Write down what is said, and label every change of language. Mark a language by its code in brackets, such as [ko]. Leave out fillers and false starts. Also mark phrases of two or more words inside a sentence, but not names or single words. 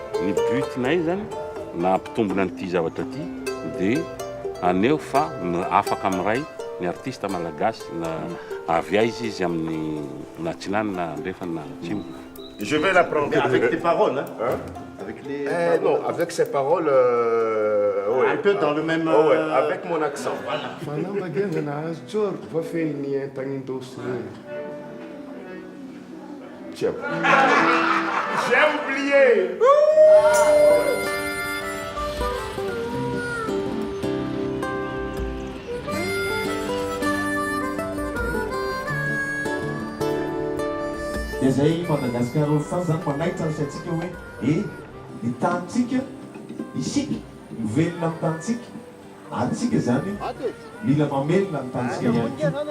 [mg] ny butinay zany na ampitombona an'ity zavatra ty dia aneo fa afaka amiray ny artiste malagasy na avy aiza izy amin'ny natsinany na andrefany na atsimo. [fr] Je vais l'apprendre. Mais avec tes paroles, hein, avec les paroles. Non, avec ses paroles, ouais. Un peu dans le même... ouais, avec mon accent. Tiens. J'ai oublié. [mg] Izay Madagasikara olo fa zany manaitra ny saintsika hoe ny tanitsika isika mivelona amin'ny tanitsika ary tsika zany mila mamelona amin'ny tanitsika ihany.